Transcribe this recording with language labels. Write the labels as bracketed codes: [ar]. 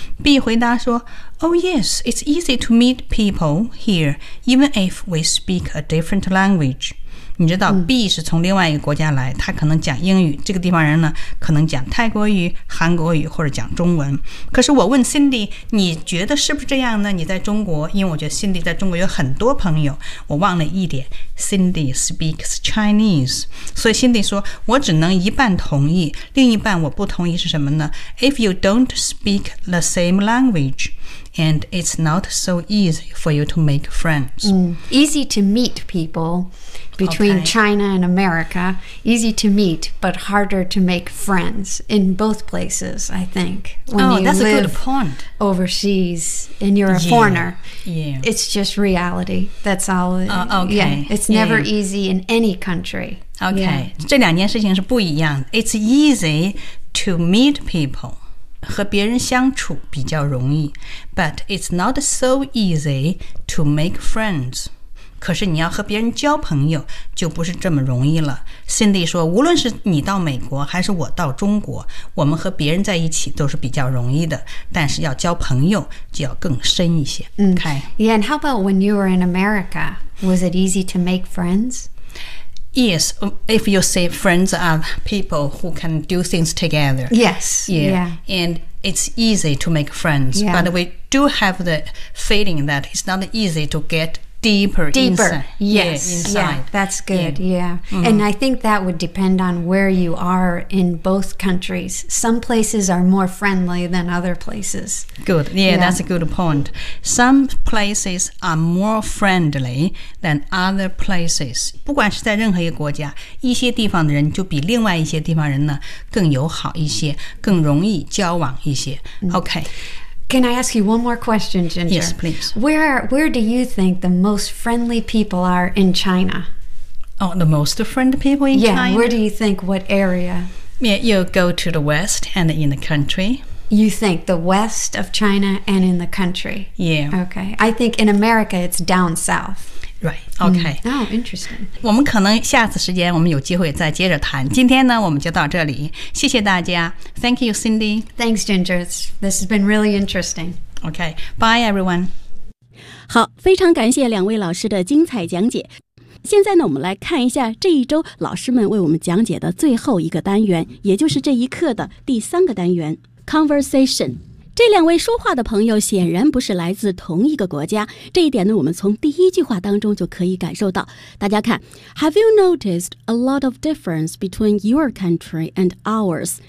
[en] B [zh] 回答说 [en] Oh yes, it's easy to meet people here even if we speak a different language。 [zh] 你知道 B 是从另外一个国家来，他可能讲英语，这个地方人呢可能讲泰国语、韩国语或者讲中文。可是我问 Cindy， 你觉得是不是这样呢？你在中国，因为我觉得 Cindy 在中国有很多朋友，我忘了一点， [en] Cindy speaks Chinese， [zh] 所以 Cindy 说我只能一半同意，另一半我不同意是什么呢？ [en] If you don't speak the same language and it's not so easy for you to make friends、 Easy to meet people between、okay. China and America. Easy to meet but harder to make friends in both places, I think. Oh, that's a good point. Overseas and you're a foreigner. Yeah. It's just reality. That's all. Okay. Yeah, it'sNever easy in any country. Okay,、yeah. [zh] 这两件事情是不一样的。 [en] It's easy to meet people. [zh] 和别人相处比较容易。 [en] But it's not so easy to make friends. [zh] 可是你要和别人交朋友就不是这么容易了。 Cindy 说无论是你到美国还是我到中国，我们和别人在一起都是比较容易的，但是要交朋友就要更深一些。 [en] Okay. Yeah, and how about when you were in America? Was it easy to make friends? Yes, if you say friends are people who can do things together. Yes. Yeah. And it's easy to make friends.、 Yeah. But we do have the feeling that it's not easy to get deeper, deeper. Inside. Yes. Yeah, inside. Yeah, that's good. Yeah. Mm-hmm. And I think that would depend on where you are in both countries. Some places are more friendly than other places. Good. Yeah, yeah. That's a good point. Some places are more friendly than other places. [zh] 不管是在任何一个国家，一些地方的人就比另外一些地方人呢更友好一些，更容易交往一些。 [en] Okay. Can I ask you one more question, Ginger? Yes, please. Where do you think the most friendly people are in China? Oh, the most friendly people in yeah, China? Yeah, where do you think, what area? Yeah, you go to the west and in the country. You think the west of China and in the country? Yeah. Okay. I think in America, it's down south. Right, okay.、 Mm. Oh, interesting. [zh] 我们可能下次时间我们有机会再接着谈。今天呢，我们就到这里。谢谢大家。 [en] Thank you, Cindy. Thanks, Ginger. This has been really interesting. Okay, bye, everyone. [zh] 好，非常感谢两位老师的精彩讲解。现在呢，我们来看一下这一周老师们为我们讲解的最后一个单元，也就是这一课的第三个单元 ,Conversation. 这两位说话的朋友显然不是来自同一个国家，这一点呢，我们从第一句话当中就可以感受到。大家看 [en] ，Have you noticed a lot of difference between your country and ours？